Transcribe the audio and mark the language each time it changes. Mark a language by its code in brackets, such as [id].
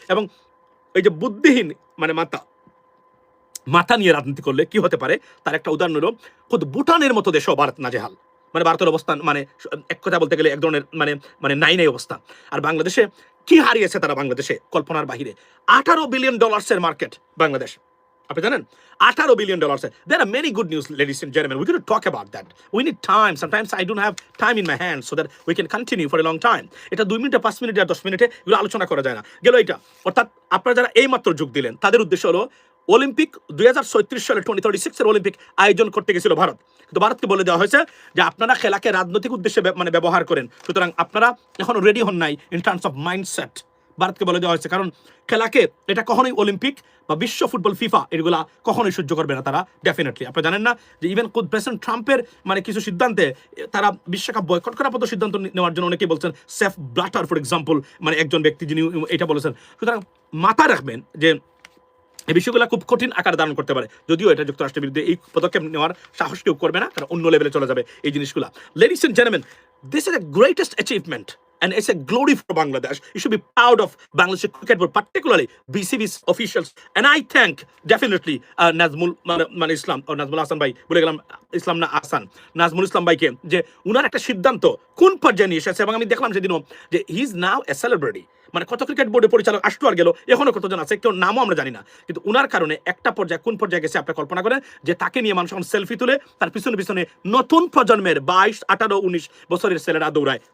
[bn] এবং এই যে বুদ্ধিহীন মানে মাথা নিয়ে রাজনীতি করলে কি হতে পারে তার একটা উদাহরণ হলো খুদ ভুটানের মতো দেশও ভারত নাজেহাল। মানে ভারতের অবস্থান মানে এক কথা বলতে গেলে এক ধরনের মানে মানে নাই অবস্থা। আর বাংলাদেশে কি হারিয়েছে তারা, বাংলাদেশে কল্পনার বাহিরে। $18 বিলিয়ন মার্কেট বাংলাদেশ, আপনি জানেন? $18 billion. [en] There are many good news, ladies and gentlemen. We're going to talk about that. We need time. Sometimes I don't have time in my hands so that we can continue for a long time. [bn] এটা 2 মিনিটে, 5 মিনিটে আর 10 মিনিটে এগুলো আলোচনা করা যায় না। গেল এটা। অর্থাৎ আপনারা যারা এই মাত্র যোগ দিলেন তাদের উদ্দেশ্য হলো অলিম্পিক 2036 সালে 2036 এর অলিম্পিক আয়োজন করতে গেছিল ভারত। কিন্তু ভারতকে বলে দেওয়া হয়েছে যে আপনারা খেলাকে রাজনৈতিক উদ্দেশ্যে মানে ব্যবহার করেন, সুতরাং আপনারা এখনো রেডি হন নাই [en] In terms of mindset. [bn] ভারতকে বলে দেওয়া হয়েছে, কারণ খেলাকে এটা কখনোই অলিম্পিক বা বিশ্ব ফুটবল ফিফা এগুলা কখনোই সহ্য করবে না তারা। ডেফিনেটলি আপনারা জানেন না যে ইভেন প্রেসিডেন্ট ট্রাম্পের মানে কিছু সিদ্ধান্তে তারা বিশ্বকাপ বয়কট করার মতো সিদ্ধান্ত নেওয়ার জন্য অনেকেই বলছেন। সেফ ব্লাটার ফর এক্সাম্পল মানে একজন ব্যক্তি যিনি এটা বলেছেন। সুতরাং মাথায় রাখবেন যে এই বিষয়গুলো খুব কঠিন আকার ধারণ করতে পারে, যদিও এটা যুক্তরাষ্ট্রের বিরুদ্ধে এই পদক্ষেপ নেওয়ার সাহস কেউ করবে না, কারণ অন্য লেভেলে চলে যাবে এই জিনিসগুলো। [en] Ladies and gentleman, this is the greatest achievement and it's a glory for Bangladesh. You should be proud of Bangladesh cricket board, particularly BCB's officials. And I thank definitely [bn] Nazmul Islam or Nazmul Hasan Bhai, বলে গেলাম ইসলাম না আহসান, নাজমুল ইসলাম ভাইকে, যে উনার একটা সিদ্ধান্ত কোন পর্যায়ে নিয়ে এসেছে। এবং আমি দেখলাম সেদিনও যে [en] he is now a celebrity, [bn] মানে কত ক্রিকেট বোর্ডের পরিচালক আসতো আর গেল, এখনো কতজন আছে কেউ নামও আমরা জানি না, কিন্তু উনার কারণে একটা পর্যায়ে কোন পর্যায়ে গেছে আপনি কল্পনা করেন, যে তাকে নিয়ে মানুষ এখন সেলফি তুলে তার পিছনে পিছনে নতুন প্রজন্মের 22, 18, 19 বছরের ছেলেরা দৌড়ায়।